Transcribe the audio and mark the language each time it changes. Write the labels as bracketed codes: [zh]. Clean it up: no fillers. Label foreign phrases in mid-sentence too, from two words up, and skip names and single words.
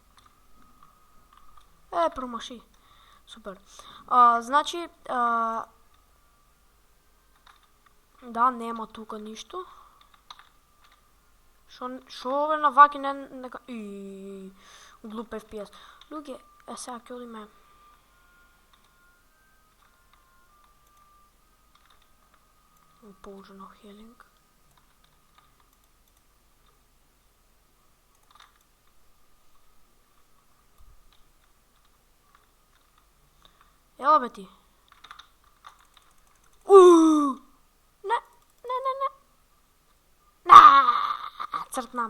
[mk] Промаши. Супер. Значи, да, нема тука ништо. Шо ове на ваки нека... Глуп FPS. Луѓе, сега ќе одиме... [en] Potion of healing. [mk] Ела бе ти. Не. Цртнаме.